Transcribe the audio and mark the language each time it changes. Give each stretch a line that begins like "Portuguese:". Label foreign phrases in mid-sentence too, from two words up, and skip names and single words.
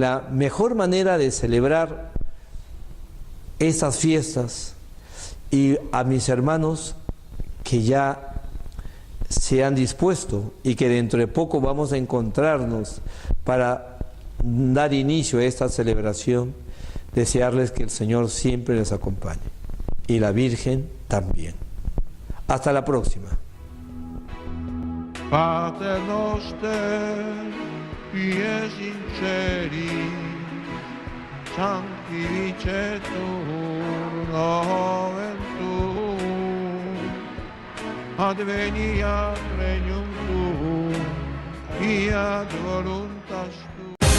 Spanish: la mejor manera de celebrar estas fiestas, y a mis hermanos que ya se han dispuesto y que dentro de poco vamos a encontrarnos para dar inicio a esta celebración, desearles que el Señor siempre les acompañe y la Virgen también. Hasta la próxima.
Latin: Pater noster, pies in celi, sanctificetur nomen tuum, adveniat regnum tuum, fiat voluntas tua.